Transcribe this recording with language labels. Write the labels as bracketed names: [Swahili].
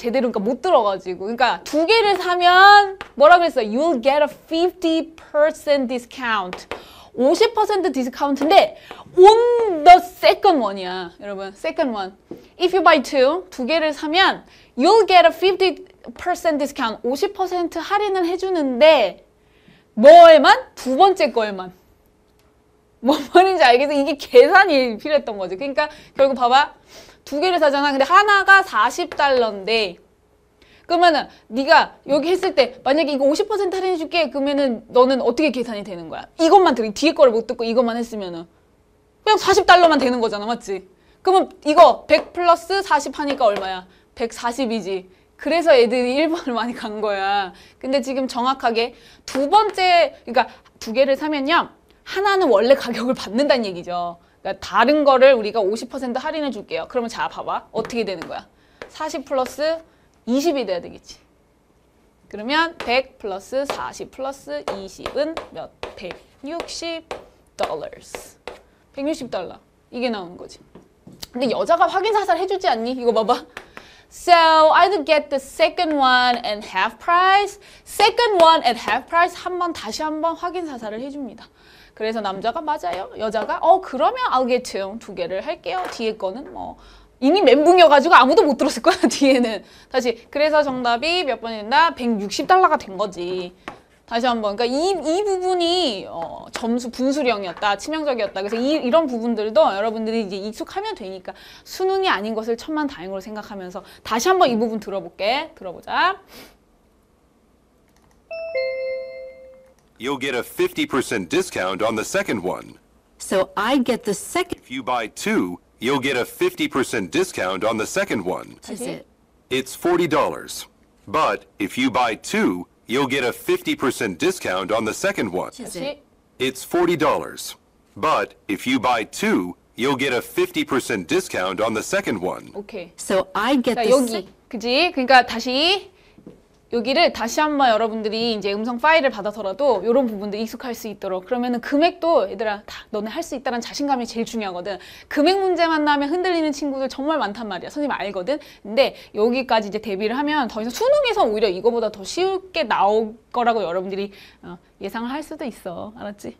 [Korean] 제대로 그러니까 못 들어가지고. 그러니까 두 개를 사면, 뭐라 그랬어? [English] You'll get a 50% discount. [Korean] 50% 디스카운트인데 [English] on the second one [Korean] 이야. 여러분, [English] second one. If you buy two, [Korean] 두 개를 사면 [English] you'll get a 50% discount. [Korean] 50% 할인을 해주는데 뭐에만? 두 번째 거에만. 뭔 말인지 알겠어? 이게 계산이 필요했던 거지. 그러니까 결국 봐봐. 두 개를 사잖아. 근데 하나가 $40인데 그러면은 네가 여기 했을 때 만약에 이거 50% 할인해줄게 그러면은 너는 어떻게 계산이 되는 거야? 이것만 들어 뒤에 거를 못 듣고 이것만 했으면은 그냥 $40만 되는 거잖아, 맞지? 그러면 이거 100 플러스 40 하니까 얼마야? 140이지. 그래서 애들이 1번을 많이 간 거야. 근데 지금 정확하게 두 번째, 그러니까 두 개를 사면요. 하나는 원래 가격을 받는다는 얘기죠. 그러니까 다른 거를 우리가 50% 할인해 줄게요. 그러면 자, 봐봐. 어떻게 되는 거야? 40 플러스 20이 돼야 되겠지. 그러면 100 플러스 40 플러스 20은 몇? [English] 160 dollars. [Korean] 160달러. 이게 나오는 거지. 근데 여자가 확인 사살 해주지 않니? 이거 봐봐. [English] So either get the second one and half price, second one at half price [Korean] 다시 한 번 확인 사살을 해줍니다. 그래서 남자가 맞아요. 여자가 그러면 [English] I'll get two. [Korean] 두 개를 할게요. 뒤에 거는 뭐 이미 멘붕이어가지고 아무도 못 들었을 거야. 뒤에는. 다시 그래서 정답이 몇 번이 된다? 160달러가 된 거지. 다시 한번. 그러니까 이 부분이 점수 분수령이었다. 치명적이었다. 그래서 이런 부분들도 여러분들이 이제 익숙하면 되니까 수능이 아닌 것을 천만다행으로 생각하면서 다시 한번 이 부분 들어볼게. 들어보자. [English] You'll get a 50% discount on the second one. So I get the second. If you buy two, you'll get a 50% discount on the second one. Is it? It's $40. But if you buy two, you'll get a 50% discount on the second one. Is [Korean] 다시. [English] it? It's $40. But if you buy two, you'll get a 50% discount on the second one. [Korean] 오케이. [English] So I get [Korean] 자, [English] the [Korean] 여기. 그지? 그러니까 다시 여기를 다시 한번 여러분들이 이제 음성 파일을 받아서라도 이런 부분들 익숙할 수 있도록 그러면은 금액도 얘들아 다 너네 할 수 있다는 자신감이 제일 중요하거든. 금액 문제만 나면 흔들리는 친구들 정말 많단 말이야. 선생님 알거든. 근데 여기까지 이제 대비를 하면 더 이상 수능에서 오히려 이거보다 더 쉽게 나올 거라고 여러분들이 예상을 할 수도 있어. 알았지?